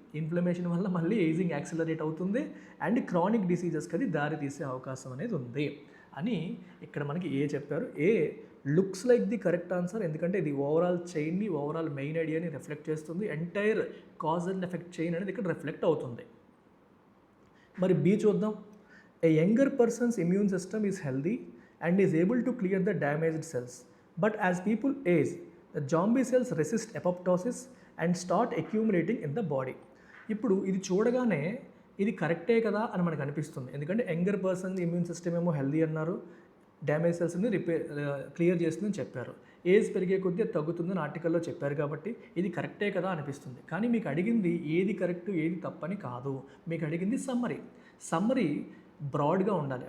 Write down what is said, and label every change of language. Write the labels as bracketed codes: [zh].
[te] Inflammation వల్ల మళ్ళీ ageing accelerate అవుతుంది అండ్ క్రానిక్ డిసీజెస్కి అది దారి తీసే అవకాశం అనేది ఉంది అని ఇక్కడ మనకి ఏ చెప్పారు. [en] A looks like the correct answer, [te] ఎందుకంటే ఇది ఓవరాల్ చైన్ని, ఓవరాల్ మెయిన్ ఐడియాని రిఫ్లెక్ట్ చేస్తుంది. Entire cause and effect chain అనేది ఇక్కడ రిఫ్లెక్ట్ అవుతుంది. మరి బి చూద్దాం. [en] A younger persons immune system is healthy and is able to clear the damaged cells. But as people age, the zombie cells resist apoptosis and start accumulating in the body. [te] ఇప్పుడు ఇది చూడగానే ఇది కరెక్టే కదా అని మనకు అనిపిస్తుంది. ఎందుకంటే యంగర్ పర్సన్ ఇమ్యూన్ సిస్టమ్ ఏమో హెల్దీ అన్నారు, డ్యామేజ్ సెల్స్ని క్లియర్ చేస్తుందని చెప్పారు. ఏజ్ పెరిగే కొద్దీ అది తగ్గుతుందని ఆర్టికల్లో చెప్పారు కాబట్టి ఇది కరెక్టే కదా అనిపిస్తుంది. కానీ మీకు అడిగింది ఏది కరెక్ట్ ఏది తప్పని కాదు, మీకు అడిగింది సమ్మరీ బ్రాడ్గా ఉండాలి.